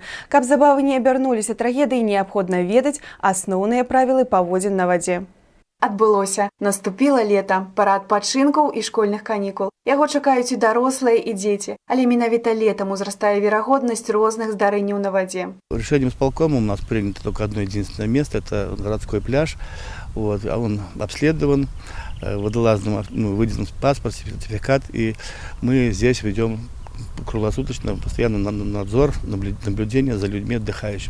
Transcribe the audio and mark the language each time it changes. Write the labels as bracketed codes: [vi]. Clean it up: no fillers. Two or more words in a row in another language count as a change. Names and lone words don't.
[be] Каб забавы не абярнуліся трагедыяй, неабходна ведаць асноўныя правілы паводзін на вадзе. Адбылося. Наступіла лета, пара адпачынкаў і школьных канікул. Яго чакаюць і дарослыя, і дзеці. Але менавіта летам узрастае верагоднасць розных здарэнняў на вадзе. [ru] Решением исполкома у нас принято только одно единственное место, это городской пляж. Вот, а он обследован, водолазным, выделен паспорт, сертификат, и мы здесь ведем круглосуточно, постоянно надзор, наблюдение за людьми отдыхающими.